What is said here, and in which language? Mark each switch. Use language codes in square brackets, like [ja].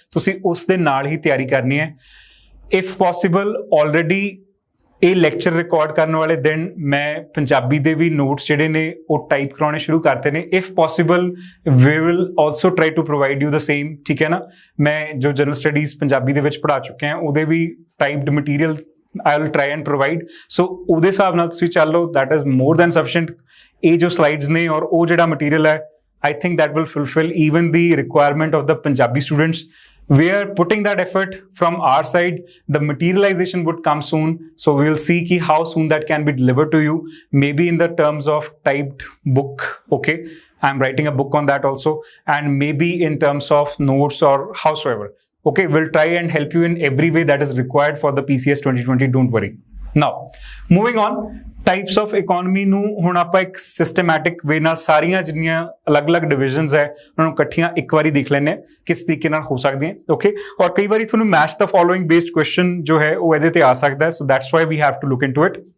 [pa] ਤੁਸੀਂ ਉਸ ਦੇ ਨਾਲ ਹੀ ਤਿਆਰੀ ਕਰਨੀ ਹੈ. [en] if possible [pa] ਆਲਰੇਡੀ ਇਹ ਲੈਕਚਰ ਰਿਕਾਰਡ ਕਰਨ ਵਾਲੇ ਦਿਨ ਮੈਂ ਪੰਜਾਬੀ ਦੇ ਵੀ ਨੋਟਸ ਜਿਹੜੇ ਨੇ ਉਹ ਟਾਈਪ ਕਰਾਉਣੇ ਸ਼ੁਰੂ ਕਰਤੇ ਨੇ. If possible we will also try to provide you the same. ਠੀਕ ਹੈ ਨਾ, ਮੈਂ ਜੋ ਜਨਰਲ ਸਟੱਡੀਜ਼ ਪੰਜਾਬੀ ਦੇ ਵਿੱਚ ਪੜ੍ਹਾ ਚੁੱਕਿਆ ਉਹਦੇ ਵੀ ਟਾਈਪਡ material [en] I will try and provide. [pa] ਸੋ ਉਹਦੇ ਹਿਸਾਬ ਨਾਲ ਤੁਸੀਂ ਚੱਲ ਲਓ, [en] That is more than sufficient. [pa] ਇਹ ਜੋ ਸਲਾਈਡਸ ਨੇ ਔਰ ਉਹ ਜਿਹੜਾ ਮਟੀਰੀਅਲ ਹੈ, [en] I think that will fulfill even the requirement of the Punjabi students. We are putting that effort from our side. The materialization would come soon, so we will see how soon that can be delivered to you. Maybe in the terms of typed book. Okay, I'm writing a book on that also, and maybe in terms of notes or howsoever. Okay, we'll try and help you in every way that is required for the PCS 2020. Don't worry. Now, moving on. [pa] Types of economy ਨੂੰ ਹੁਣ ਆਪਾਂ ਇੱਕ systematic ਵੇ ਨਾਲ ਸਾਰੀਆਂ ਜਿੰਨੀਆਂ ਅਲੱਗ-ਅਲੱਗ divisions ਹੈ ਉਹਨਾਂ ਨੂੰ ਇਕੱਠੀਆਂ ਇੱਕ ਵਾਰੀ ਦੇਖ ਲੈਂਦੇ ਹਾਂ ਕਿਸ ਤਰੀਕੇ ਨਾਲ ਹੋ ਸਕਦੀਆਂ. ਓਕੇ, ਔਰ ਕਈ ਵਾਰੀ ਤੁਹਾਨੂੰ match ਦਾ following based question ਜੋ ਹੈ ਉਹ ਇਹਦੇ ਤੇ ਆ ਸਕਦਾ ਹੈ. [en] So that's why we have to look into it.